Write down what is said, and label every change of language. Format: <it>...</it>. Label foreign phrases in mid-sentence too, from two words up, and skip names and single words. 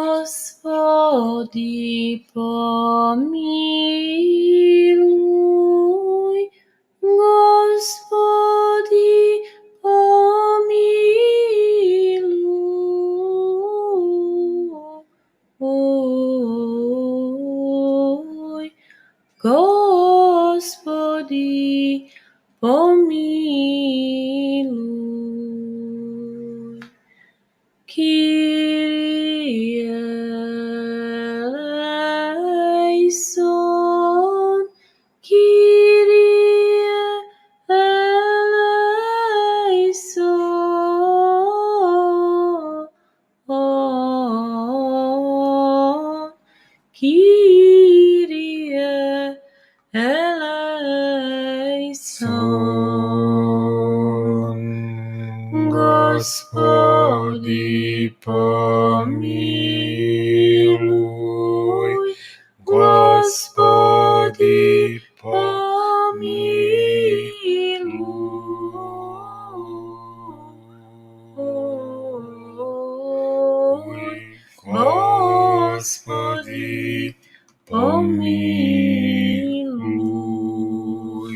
<cu>Господи помилуй, Господи помилуй, Господи помилуй.</cu> <el>Κύριε ἐλέησον, Κύριε ἐλέησον, Κύριε ἐλέησον.</el> <cu>Господи помилуй, Господи помилуй, Господи помилуй.</cu>